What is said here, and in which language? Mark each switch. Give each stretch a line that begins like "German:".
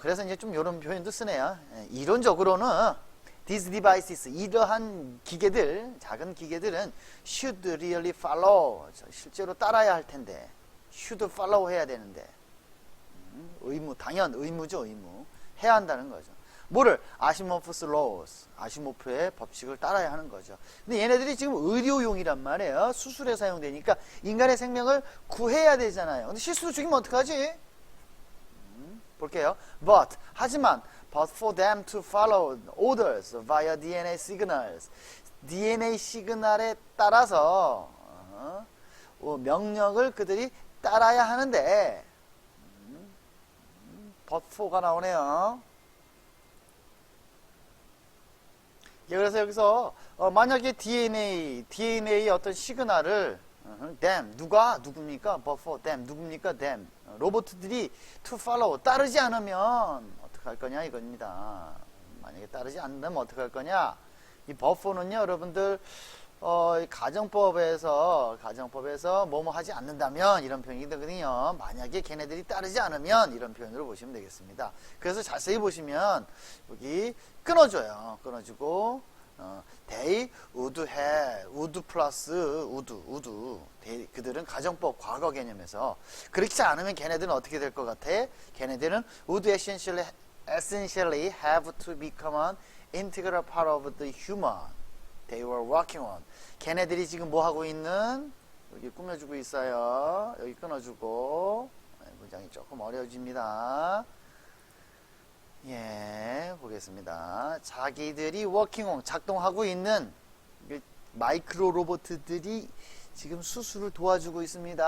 Korean: 그래서 이제 좀 이런 표현도 쓰네요. 이론적으로는
English: these devices,
Korean: 이러한 기계들, 작은 기계들은
English: should really follow,
Korean: 실제로 따라야 할 텐데,
English: should follow
Korean: 해야 되는데, 의무, 당연 의무죠, 의무. 해야 한다는 거죠. 뭐를? 아시모프스 laws. 아시모프의 법칙을 따라야 하는 거죠. 근데 얘네들이 지금 의료용이란 말이에요. 수술에 사용되니까 인간의 생명을 구해야 되잖아요. 근데 실수로 죽이면 어떡하지? 볼게요.
English: But,
Korean: 하지만
English: but for them to follow orders via DNA signals.
Korean: DNA 시그널에 따라서 명령을 그들이 따라야 하는데 but for가 나오네요. 예, 그래서 여기서 만약에 DNA의 어떤 시그널을 them 누굽니까? but for them 누굽니까? them 로봇들이 to follow 따르지 않으면 어떡할 거냐 이겁니다. 만약에 따르지 않는다면 어떡할 거냐? 이 but for는요, 여러분들 가정법에서 뭐뭐 하지 않는다면 이런 표현이 되거든요. 만약에 걔네들이 따르지 않으면 이런 표현으로 보시면 되겠습니다. 그래서 자세히 보시면 여기 끊어주고
English: they would have would
Korean: 플러스 would 그들은 가정법 과거 개념에서 그렇지 않으면 걔네들은 어떻게 될 것 같아? 걔네들은
English: would essentially have to become an integral part of the human they were working on.
Korean: 걔네들이 지금 뭐 하고 있는? 여기 꾸며주고 있어요. 여기 끊어주고 문장이 조금 어려워집니다. 예, 보겠습니다. 자기들이 working on 작동하고 있는 마이크로 로봇들이 지금 수술을 도와주고 있습니다.